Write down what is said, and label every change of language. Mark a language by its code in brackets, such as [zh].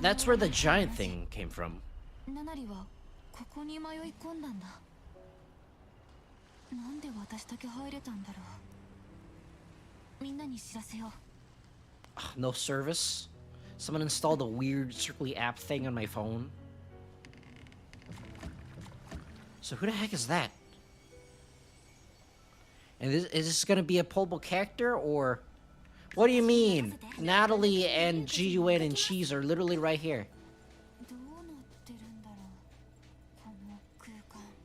[en] That's where the giant thing came from. [ja] ナナリはここに迷い込んだんだ。なんで私だけ入れたんだろう。みんなに知らせよう。 [en] No service. Someone installed a weird circly app thing on my phone. So who the heck is that? And is this gonna be a playable character or? What do you mean? Natalie and Jiwei and Cheese are literally right here. [ja] どうなってるんだろう。この空間。